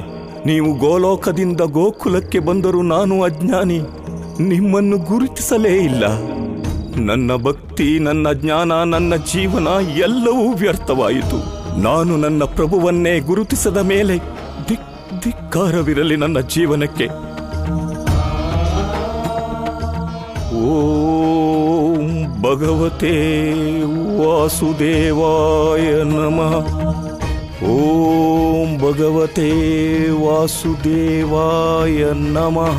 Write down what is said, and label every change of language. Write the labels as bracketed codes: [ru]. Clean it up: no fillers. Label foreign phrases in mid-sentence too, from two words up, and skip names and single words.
[kn] ನೀವು ಗೋಲೋಕದಿಂದ ಗೋಕುಲಕ್ಕೆ ಬಂದರೂ ನಾನು ಅಜ್ಞಾನಿ, ನಿಮ್ಮನ್ನು ಗುರುತಿಸಲೇ ಇಲ್ಲ. ನನ್ನ ಭಕ್ತಿ, ನನ್ನ ಜ್ಞಾನ, ನನ್ನ ಜೀವನ ಎಲ್ಲವೂ ವ್ಯರ್ಥವಾಯಿತು. ನಾನು ನನ್ನ ಪ್ರಭುವನ್ನೇ ಗುರುತಿಸದ ಮೇಲೆ ಧಿಕ್ಕಾರವಿರಲಿ ನನ್ನ ಜೀವನಕ್ಕೆ. [sa] ಓಂ ಭಗವತೆ ವಾಸುದೇವಾಯ ನಮಃ. ಓಂ ಭಗವತೆ ವಾಸುದೇವಾಯ ನಮಃ.